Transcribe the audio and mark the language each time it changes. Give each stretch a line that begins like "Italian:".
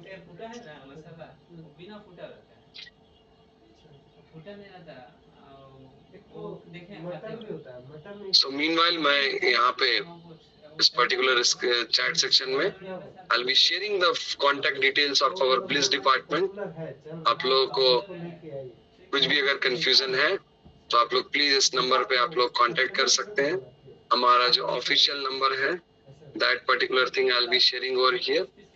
Hindi: बिना फूटा रहता है, फूटा नहीं रहता। वो देखें मटर भी होता है, मटर नहीं।
English: So meanwhile
Hindi: मैं यहाँ पे इस पर्टिकुलर चैट सेक्शन में
English: I'll be sharing the contact details of our bliss department.
Hindi: आप लोगों को कुछ भी अगर कंफ्यूजन है तो आप लोग प्लीज इस नंबर पे आप लोग कांटेक्ट कर सकते हैं। हमारा जो ऑफिशियल नंबर है
English: that particular thing I'll be sharing over here.